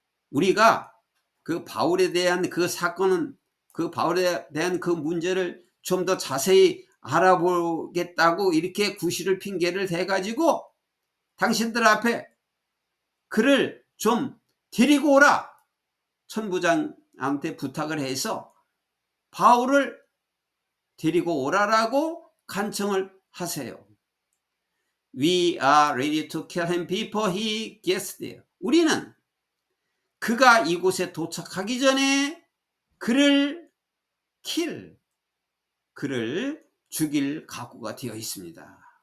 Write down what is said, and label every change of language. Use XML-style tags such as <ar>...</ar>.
<ko>우리가 그 바울에 대한 그 사건은, 그 바울에 대한 그 문제를 좀 더 자세히 알아보겠다고 이렇게 구실을 핑계를 대가지고 당신들 앞에 그를 좀 데리고 오라. 천부장한테 부탁을 해서 바울을 데리고 오라라고 간청을 하세요.</ko> <en>We are ready to kill him before he gets there.</en> <ko>우리는 그가 이곳에 도착하기 전에 그를 그를 죽일 각오가 되어 있습니다.</ko>